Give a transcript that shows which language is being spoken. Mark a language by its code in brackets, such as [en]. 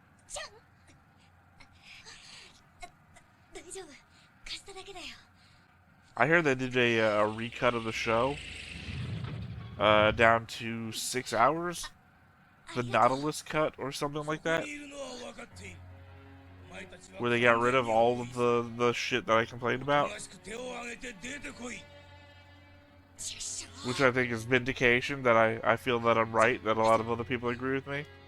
[ja] じゃん。大丈夫。貸しただけだよ。 [en] I heard they did a recut of the show, down to 6 hours. The Nautilus cut or something like that, [ja] いるのは分かっているお前たちは [en] where they got rid of all of the shit that I complained about, [ja] 正しく手を挙げて出てこいちくしょう。 [en] which I think is vindication that I feel that I'm right, that a lot of other people agree with me.